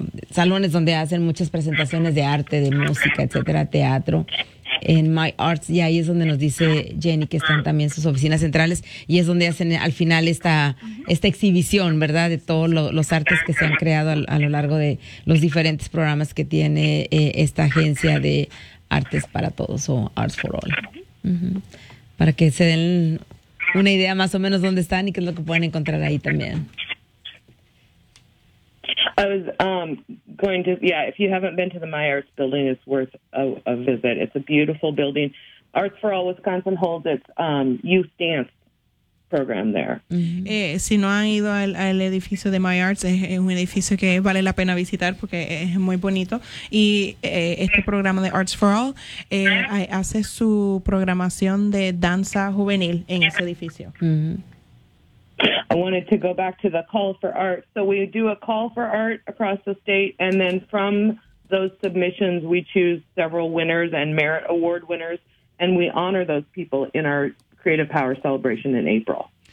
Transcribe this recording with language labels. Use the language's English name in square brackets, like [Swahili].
[Spanish] salones donde hacen muchas presentaciones de arte, de música, etcétera, teatro, en My Arts, y ahí es donde nos dice Jenny que están también sus oficinas centrales, y es donde hacen al final esta exhibición, ¿verdad?, de todos los artes que se han creado a lo largo de los diferentes programas que tiene esta agencia de Artes para Todos, o Arts for All. Uh-huh. Para que se den una idea más o menos dónde están y qué es lo que pueden encontrar ahí también. [English] I was going to, yeah, if you haven't been to the My Arts building, it's worth a visit. It's a beautiful building. Arts for All Wisconsin holds its youth dance program there. Mm-hmm. [Spanish] Si no han ido al edificio de My Arts, es un edificio que vale la pena visitar porque es muy bonito. Y este programa de Arts for All hace su programación de danza juvenil en ese edificio. Mm-hmm. [English] I wanted to go back to the call for art. So we do a call for art across the state, and then from those submissions, we choose several winners and merit award winners, and we honor those people in our Creative Power Celebration in April.